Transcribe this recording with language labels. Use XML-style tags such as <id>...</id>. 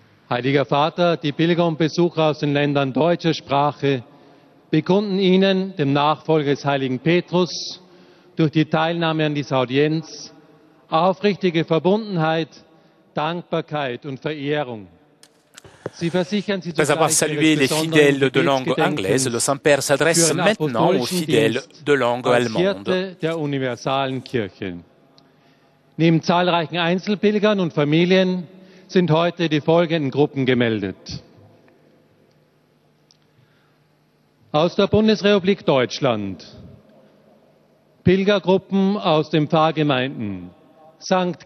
<de>Heiliger Vater, die Pilger und Besucher aus den Ländern deutscher Sprache bekunden Ihnen, dem Nachfolger des heiligen Petrus, durch die Teilnahme an dieser Audienz aufrichtige Verbundenheit, Dankbarkeit und Verehrung.</de> <fr>Après avoir salué les fidèles de langue anglaise, le Saint-Père s'adresse maintenant aux fidèles de langue allemande.</fr> <de>Der universalen Kirche. Neben zahlreichen Einzelpilgern und Familien sind heute die folgenden Gruppen gemeldet. Aus der Bundesrepublik Deutschland Pilgergruppen aus den Pfarrgemeinden St.</de>